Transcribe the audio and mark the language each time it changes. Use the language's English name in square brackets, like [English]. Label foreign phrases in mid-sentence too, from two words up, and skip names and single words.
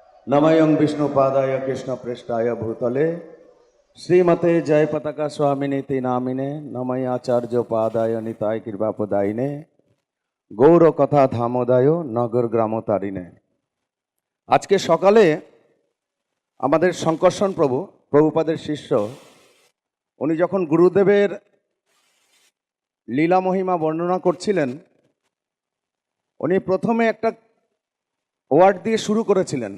[Sanskrit] नमयं विष्णुपादाय कृष्णप्रेष्ठाय भूतले श्रीमते जय पताका स्वामिनीति नामिने नमय आचार्योपादाय निताय कृपापदायिने गौर कथा धामोदाय नगर ग्रामतारिणे। [Bangla] আজকে সকালে আমাদের শঙ্কর্ষণ প্রভুপাদের শিষ্য উনি যখন গুরুদেবের লীলা মহিমা বর্ণনা করছিলেন, উনি প্রথমে একটা ওয়ার্ড দিয়ে শুরু করেছিলেন।